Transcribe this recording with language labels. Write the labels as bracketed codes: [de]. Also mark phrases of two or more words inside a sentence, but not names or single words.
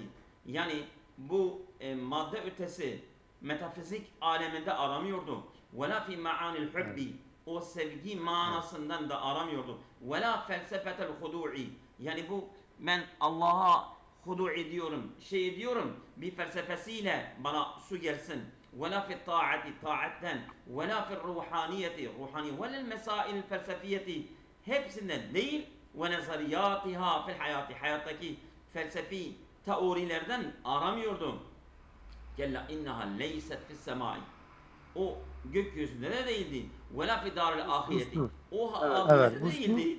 [tr] Yani bu madde ötesi metafizik aleminde aramıyordu. [ar] ولا في معاني الحب. [tr] O sevgi manasından da aramıyordu. [ar] ولا فلسفة الخضوع. [tr] Yani bu ben Allah'a hudu ediyorum, ediyorum, bir felsefesiyle bana su gelsin. [ar] ولا في الطاعة طاعة ولا في الروحانية روحانية ولا المسائل الفلسفية [tr] hepsinden değil [ar] ونظرياتها في الحياة [tr] hayattaki felsefi teorilerden aramıyordum. [ar] كلا إنها ليست في السماء. [tr] O gökyüzünde de değildi. [ar] ولا في دار الآخرة. [tr] O ahirette değildi.